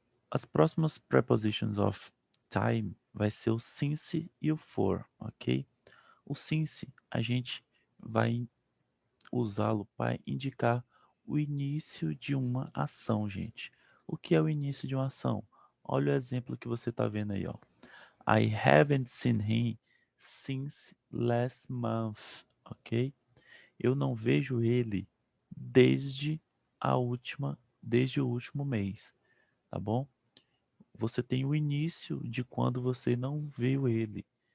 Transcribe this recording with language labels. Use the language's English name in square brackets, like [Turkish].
[Portuguese] As próximas prepositions of time vai ser o since e o for, ok? O since a gente vai usá-lo para indicar o início de uma ação, gente. O que é o início de uma ação? Olha o exemplo que você está vendo aí, ó. [English] I haven't seen him since last month, ok? [Portuguese] Eu não vejo ele desde o último mês, tá bom? Você tem o início de quando você não viu ele.